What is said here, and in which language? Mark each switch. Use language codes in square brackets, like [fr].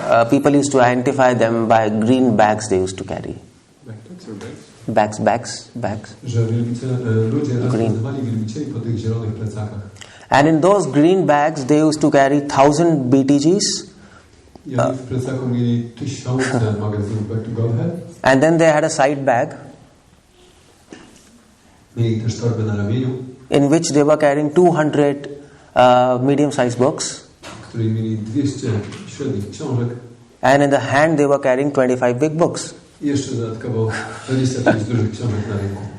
[en] People used to identify them by green bags they used to carry. Backpacks or bags? Bags. [pl] Że ludzie nazywali wielbicieli po tych zielonych plecakach. [en] And in those green bags they used to carry 1000 BTGs. [pl] I oni w plecaku mieli 1000 magazynów Back to Godhead. [en] And then they had a side bag. [pl] Mieli też torbę na ramieniu, [en] in which they were carrying 200 medium-sized books. [pl] w której mieli 200 średnich książek. [en] And in the hand they were carrying 25 big books. [pl] I jeszcze dodatkowo 25 dużych książek na ręku.